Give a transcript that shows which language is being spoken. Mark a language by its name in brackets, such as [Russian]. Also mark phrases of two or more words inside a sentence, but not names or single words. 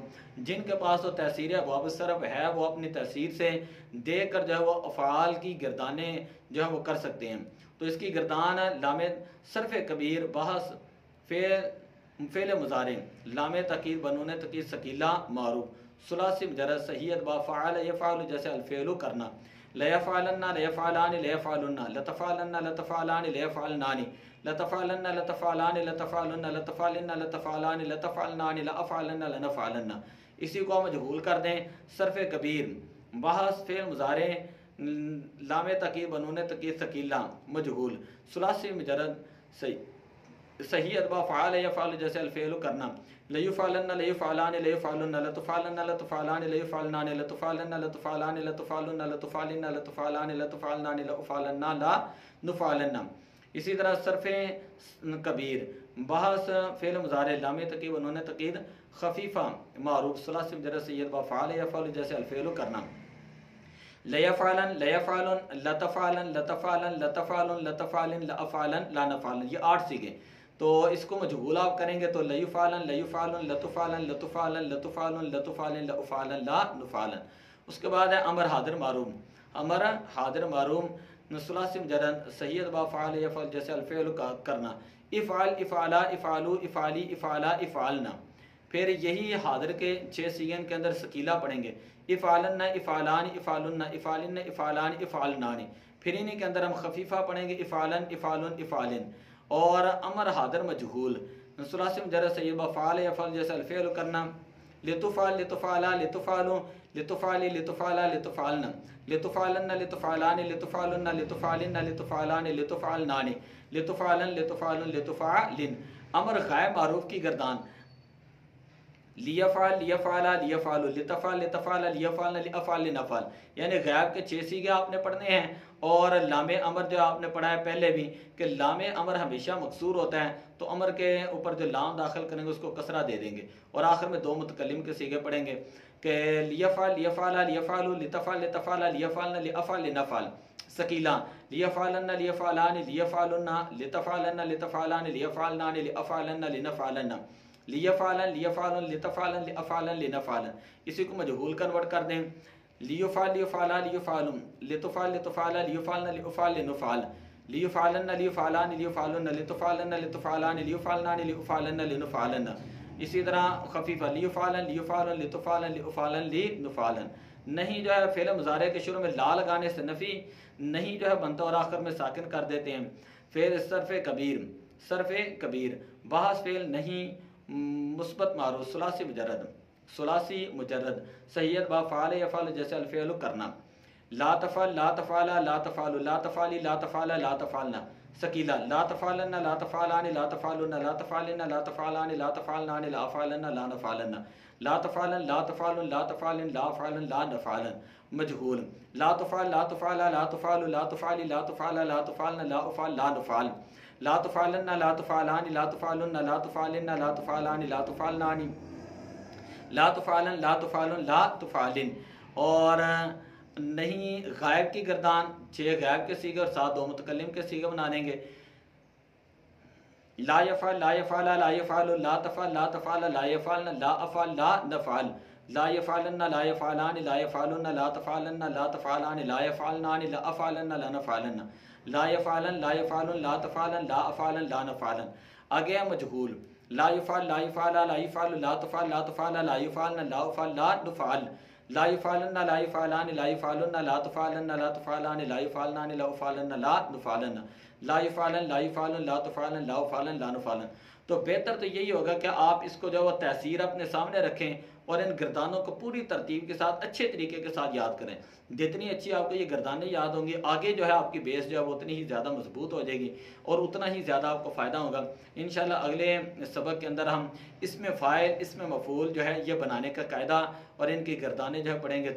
[Urdu] جن کے پاس وہ تحصیر ابواب الصرف ہے وہ اپنی تحصیر سے دیکھ کر جو ہے وہ افعال کی گردانیں جو ہے وہ کر سکتے ہیں۔ تو اس کی گردان لام صرف کبیر، بحث، فعل مضارع، لام تاکید بنون تقید، ثقیلہ، معروف، ثلاثی مجرد، صحیح اتباع، فعل یفعل جیسے الفعل کرنا، [Arabic] لیفعلن، لیفعلان، لیفعلن، لتفعلن، لتفعلان، لیفعلنان، لتفعلن، لتفعلان، لتفعلن، لتفعلن، لتفعلان، لتفعلنان، لافعلن، لنفعلن۔ [Urdu] اسی کو مجہول کر دیں، صرف کبیر، بحث، فعل مضارع، لام تاکید بنون تقید، ثقیلہ، مجہول، ثلاثی مجرد، صحیح اتباع، فعل یفعل جیسے الفعل کرنا، [Arabic] لیفعلن، لیفعلان، لیفعلن، لتفعلن، لتفعلان، لیفعلنان، لتفعلن، لتفعلان، لتفعلن، لتفعلن، لتفعلان، لتفعلنان، لافعلن، لا نفعلن۔ [Urdu] اسی طرح صرف کبیر، بحث، فعل مضارع، لام تاکید بنون تقید، خفیفہ، معروف، ثلاثی مجرد، صحیح اتباع، فعل یفعل جیسے الفعل کرنا، [Arabic] لیفعلن، لیفعلن، لتفعلن، لتفعلن، لتفعلن، لتفعلن، لافعلن، لا نفعلن۔ [Urdu] یہ 8 سیغے، تو اس کو مجہول آپ کریں گے تو [Arabic] لیفعلن، لیفعلن، لتفعلن، لتفعلن، لتفعلن، لتفعلن، لافعلن، لا نفعلن۔ [Urdu] اس کے بعد ہے امر حاضر معروف، امر حاضر معروف، ثلاثی مجرد، صحیح اتباع، فعل یفعل جیسے الفعل کرنا، افعل، [Arabic] افعلا، افعلو، افعلی، افعلا، افعلنا۔ [Urdu] پھر یہی حاضر کے 6 سیغیں کے اندر ثقیلہ پڑھیں گے، [Arabic] افعلن، افعلان، افعلن، افعلن، افعلان، افعلنان۔ [Urdu] پھر انہی کے اندر ہم خفیفہ پڑھیں گے، [Arabic] افعلن، افعلن، افعلن۔ [Urdu] اور امر حاضر مجہول، ثلاثی مجرد، صحیح اتباع، فعل یفعل جیسے الفعل کرنا، [Arabic] لتفعل، لتفعلا، لتفعلو، لتفعلی، لتفعلا، لتفعلن، لتفعلن، لتفعلان، لتفعلن، لتفعلن، لتفعلان، لتفعلنان، لتفعلن، لتفعلن، لتفعلن۔ [Urdu] امر غائب معروف کی گردان، [Arabic] لیفعل، لیفعلا، لیفعلو، لتفعل، لتفعل، لیفعلن، لافعل، لنفعل۔ [Urdu] یعنی غائب کے 6 سیغے آپ نے پڑھنے ہیں، اور لام امر جو آپ نے پڑھا ہے پہلے بھی کہ لام امر ہمیشہ مکسور ہوتا ہے، تو امر کے اوپر جو لام داخل کریں گے اس کو کسرہ دے دیں گے، اور آخر میں 2 متکلم کے سیغے پڑھیں گے کہ [Arabic] لیفعل، لیفعلا، لیفعلو، لتفعل، لتفعل، لیفعلن، لافعل، لنفعل۔ ثقیلہ، لیفعلن، لیفعلان، لیفعلن، لتفعلن، لتفعلان، لیفعلنان، لافعلن، لنفعلن، لیفعلن، لیفعلن، لتفعلن، لافعلن، لنفعلن۔ [Urdu] اسی کو مجہول کنورٹ کر دیں، [Arabic] لیفعل، لیفعلا، لیفعلن، لتفعل، لتفعلا، لیفعلن، لافعل، لنفعل، لیفعلن، لیفعلان، لیفعلن، لتفعلن، لتفعلان، لیفعلنان، لافعلن، لنفعلن۔ [Urdu] اسی طرح خفیفہ، [Arabic] لیفعلن، لیفعلن، لتفعلن، لافعلن، لنفعلن۔ [Urdu] نہیں جو ہے فعل مضارع کے شروع میں لا لگانے سے نفی نہیں جو ہے بنتا اور آخر میں ساکن کر دیتے ہیں۔ پھر صرف کبیر، صرف کبیر، بحث، فعل نہیں، مثبت معروف، ثلاثی مجرد، ثلاثی مجرد، صحیح اتباع، فعل یفعل جیسے الفعل کرنا، [Arabic] لا تفعل، لا تفعلا، لا تفعلوا، لا تفعلی، لا تفعلا، لا تفعلنا۔ ثقیلہ، لا تفعلن، لا تفعلان، لا تفعلن، لا تفعلن، لا تفعلان، لا تفعلنان، لا افعلن، لا نفعلن، لا تفعلن، لا تفعلن، لا تفعلن، لا افعلن، لا نفعلن۔ مجہول، لا تفعل، لا تفعلا، لا تفعل، لا تفعلی، لا تفعلا، لا تفعلن، لا افعل، لا نفعل، لا تفعلن، لا تفعلان، لا تفعلن، لا تفعلن، لا تفعلان، لا تفعلنان، لا تفعلن، لا تفعلن، لا تفعلن۔ [Urdu] اور نہیں غائب کی گردان 6 غائب کے سیغے اور 7 2 متکلم کے سیغے بنا دیں گے، [Arabic] لا یفعل، لا یفعلا، لا یفعل، لا تفعل، لا تفعل، لا یفعلن، لا افعل، لا نفعل، لا یفعلن، لا یفعلان، لا یفعلن، لا تفعلن، لا تفعلان، لا یفعلنان، لا افعلن، لا نفعلن، لا یفعلن، لا یفعلن، لا تفعلن، لا افعلن، لا نفعلن۔ [Urdu] آگے مجہول، [Arabic] لا یفعل، لا یفعلا، لا یفعل، لا تفعل، لا تفعل، لا یفعلن، لا افعل، لا نفعل، لا یفعلن، لا یفعلان، لا یفعلن، لا تفعلن، لا تفعلان، لا یفعلنان، لا افعلن، لا نفعلن، لا یفعلن، لا یفعلن، لا تفعلن، لا افعلن، لا نفعلن۔ [Urdu] تو بہتر تو یہی ہوگا کہ آپ اس کو جو وہ تحصیر اپنے سامنے رکھیں اور ان گردانوں کو پوری ترتیب کے ساتھ اچھے طریقے کے ساتھ یاد کریں۔ جتنی اچھی آپ کو یہ گردانیں یاد ہوں گی، آگے جو ہے آپ کی بیس جو ہے وہ اتنی ہی زیادہ مضبوط ہو جائے گی اور اتنا ہی زیادہ آپ کو فائدہ ہوگا۔ انشاءاللہ اگلے سبق کے اندر ہم اسم فاعل، اسم مفعول جو ہے یہ بنانے کا قاعدہ اور ان کی گردانیں جو ہے پڑھیں گے۔